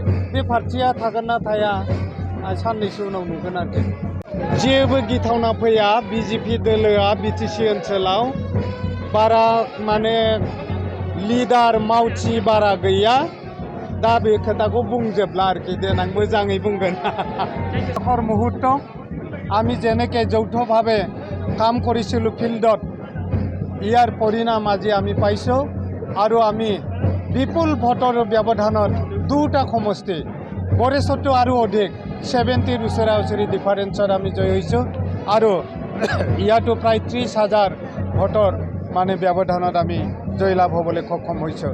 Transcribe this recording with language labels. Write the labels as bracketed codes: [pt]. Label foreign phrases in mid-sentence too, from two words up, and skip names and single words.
[brx] बे पार्टीया थागोन ना थाया साननैसो उनाव नुगोन आरोखि। जेबो गिथावना फैया, बीजेपी दोलोआ बीटीसी ओनसोलाव बारा माने लिडार मावथि बारा गैया। दा बे खोथाखौ बुंजोबला आरोखि, देनां मोजाङै बुंगोन। [as] শেষৰ মুহূৰ্ত আমি যেনেকৈ যৌথভাৱে কাম কৰিছিলোঁ ফিল্ডত, ইয়াৰ পৰিণাম আজি আমি পাইছোঁ আৰু আমি বিপুল ভোটৰ ব্যৱধানত দুটা সমষ্টি गरेस्वरটো আৰু অধিক 70 ওচৰা ওচৰি ডিফাৰেন্সত আমি জয় হৈছোঁ আৰু ইয়াতো প্ৰায় 30,000 ভোটৰ মানে ব্যৱধানত আমি জয়লাভ হ'বলৈ সক্ষম হৈছোঁ।